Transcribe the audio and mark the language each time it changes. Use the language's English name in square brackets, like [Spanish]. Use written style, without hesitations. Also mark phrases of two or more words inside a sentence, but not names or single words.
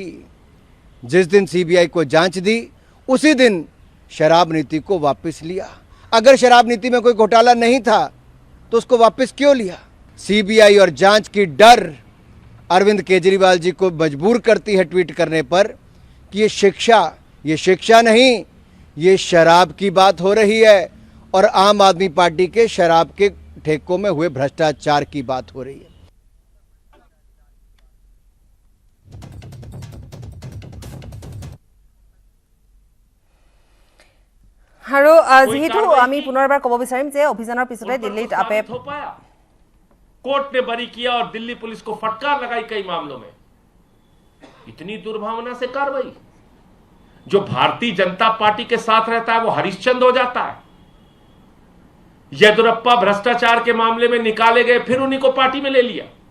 [Hindi] जिस दिन सीबीआई को जांच दी उसी दिन शराब नीति को वापस लिया अगर शराब नीति में कोई घोटाला नहीं था तो उसको वापस क्यों लिया सीबीआई और जांच की डर अरविंद केजरीवाल जी को मजबूर करती है ट्वीट करने पर कि ये शिक्षा नहीं ये शराब की बात हो रही है और आम आदमी पार्टी के शराब के ठेकों में हुए भ्रष्टाचार की बात हो रही है [Assamese] আৰু যেহেতু আমি পুনৰবাৰ ক'ব বিচাৰিম যে অভিযানৰ পিছতে দিল্লীত আপে [Hindi] कोर्ट ने बरी किया और दिल्ली पुलिस को फटकार लगाई कई मामलों में इतनी दुर्भावना से कार्रवाई जो भारतीय जनता पार्टी के साथ रहता है वो हरिश्चंद्र हो जाता है येदुरप्पा भ्रष्टाचार के मामले में निकाले गए फिर उन्हीं को पार्टी में ले लिया